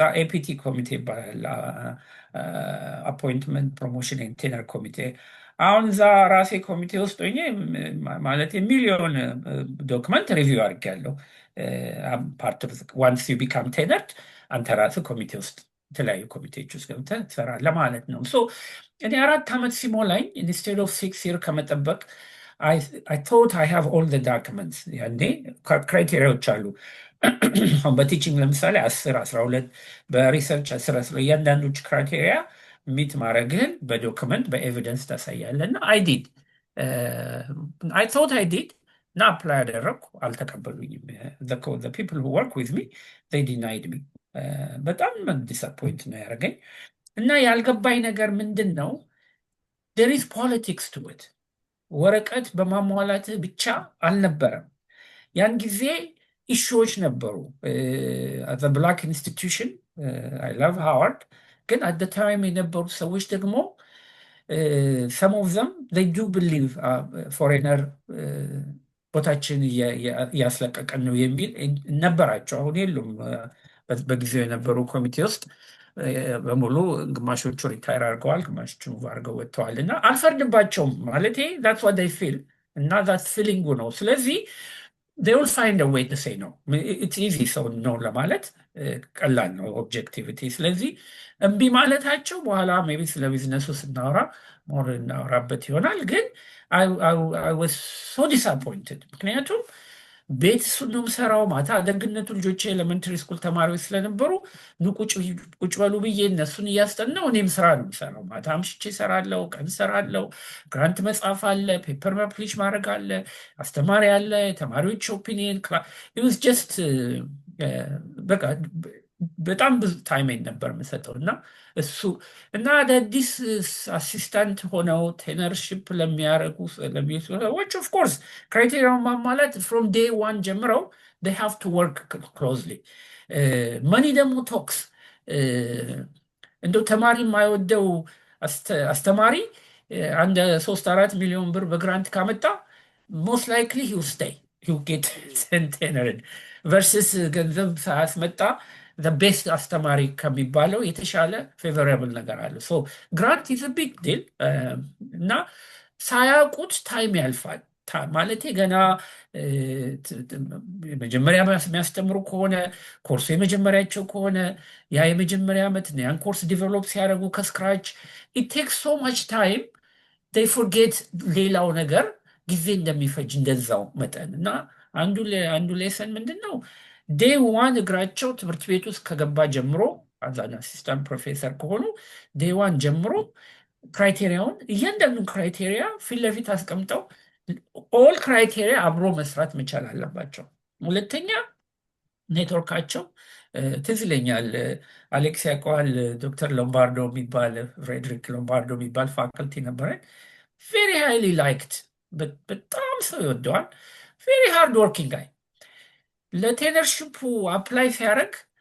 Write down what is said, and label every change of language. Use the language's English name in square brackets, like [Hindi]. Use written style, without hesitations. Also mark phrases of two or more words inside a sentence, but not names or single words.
[English] APT committee [Amharic] ይባላል፣ [English] appointment promotion tenure committee። [Amharic] አሁን እዛ ራሴ ኮሚቴ ውስጥ ሆኜ ማለት የሚሊዮን ዶክመንት ሪቪው አድርጌያለሁ። [English] once you become tenured [Amharic] አንተ ራስህ ኮሚቴ ውስጥ የተለያዩ ኮሚቴዎች ውስጥ ገብተህ ትሰራለህ ማለት ነው። እኔ 4 ዓመት ሲሞላኝ [English] instead of 6 year [Amharic] ከመጠበቅ [English] I thought I have all the documents። [Amharic] ያኔ ክራይቴሪያዎች አሉ። በቲችንግ ለምሳሌ 10 12 በሪሰርች 10 እያንዳንዶች [English] criteria meet [Amharic] ማድረግህን በዶክመንት በኤቪደንስ ታሳያለህ። እና [English] I thought I did [Amharic] እና አፕላይ ያደረግኩ አልተቀበሉኝም። [English] the people who work with me they denied me። [Amharic] በጣም ዲስአፖይንት ነው ያደረገኝ። እና ያልገባኝ ነገር ምንድን ነው [English] there is politics to it። [Amharic] ወረቀት በማሟላትህ ብቻ አልነበረም። ያን ጊዜ ኢሹዎች ነበሩ። [English] black institution I love Howard፣ [Amharic] ግን [English] at time [Amharic] የነበሩ ሰዎች ደግሞ [English] some of them they do believe [Amharic] ፎሬነር ቦታችን እያስለቀቀን ነው የሚል ነበራቸው። አሁን የሉም። በጊዜው የነበሩ ኮሚቴ ውስጥ በሙሉ ግማሾቹ ሪታይር አድርገዋል፣ ግማሾቹ አድርገው ወጥተዋል። እና አልፈርድባቸውም ማለት [English] that's what they feel [Amharic] እና [English] that feeling [Amharic] ነው። ስለዚህ [English] they will find a way to say no። it's easy [Amharic] ሰው ነው ለማለት ቀላል ነው ኦብጀክቲቪቲ። ስለዚህ እምቢ ማለታቸው በኋላ ሜይ ቢ ስለ ቢዝነሱ ስናወራ ሞር እናወራበት ይሆናል። ግን [English] I was so disappointed። [Amharic] ምክንያቱም ቤት እሱን ነው የምሰራው። ማታ ደግነቱ ልጆቼ [English] elementary school [Amharic] ተማሪዎች ስለነበሩ ቁጭ በሉ ብዬ እነሱን እያስጠናው እኔም ስራ ነው የምሰራው። ማታ አምሽቼ እሰራለሁ፣ ቀን እሰራለሁ። ግራንት መጻፍ አለ፣ [English] paper publish [Amharic] ማድረግ አለ፣ አስተማሪ አለ፣ ተማሪዎች [English] opinion it just [Amharic] በቃ በጣም ብዙ ታይሜን ነበር የምሰጠው። እና እሱ እና አዳዲስ አሲስታንት ሆነው ቴነርሽፕ ለሚያደርጉ ሰዎች ኦፍኮርስ ክራይቴሪያውን ማሟላት [English] from day one [Amharic] ጀምረው [English] they have to work closely። [Amharic] መኒ ደግሞ ቶክስ። እንደው ተማሪ የማይወደው አስተማሪ አንድ 3-4 ሚሊዮን ብር በግራንት ካመጣ [English] most likely he will stay he will get tenured versus [Amharic] ገንዘብ ሳያስመጣ [English] the best [Amharic] አስተማሪ ከሚባለው የተሻለ ፌቨራብል ነገር አለ። [English] grant is a big deal [Amharic] እና ሳያውቁት ታይም ያልፋል። ማለቴ ገና መጀመሪያ የሚያስተምሩ ከሆነ ኮርሱ የመጀመሪያቸው ከሆነ ያ የመጀመሪያ ዓመት ነው። ያን ኮርስ ዲቨሎፕ ሲያደርጉ ከስክራች [English] it takes so much time they [Amharic] forget ሌላው ነገር ጊዜ እንደሚፈጅ እንደዛው መጠን። እና አንዱ ሌሰን ምንድን ነው [English] day one [Amharic] እግራቸው ትምህርት ቤት ውስጥ ከገባ ጀምሮ አዛን [English] assistant professor [Amharic] ከሆኑ [English] day one [Amharic] ጀምሮ ክራይቴሪያውን እያንዳንዱን ክራይቴሪያ ፊት ለፊት አስቀምጠው [English] all criteria [Amharic] አብሮ መስራት መቻል አለባቸው። ሁለተኛ ኔትወርካቸው ትዝ ይለኛል፣ አሌክስ ያውቀዋል፣ ዶክተር ሎምባርዶ የሚባል ፍሬድሪክ ሎምባርዶ የሚባል ፋካልቲ ነበረን። [English] very highly liked፣ [Amharic] በጣም ሰው ይወደዋል። [English] very hard working guy። [Amharic] ለቴነርሽፑ አፕላይ ሲያደርግ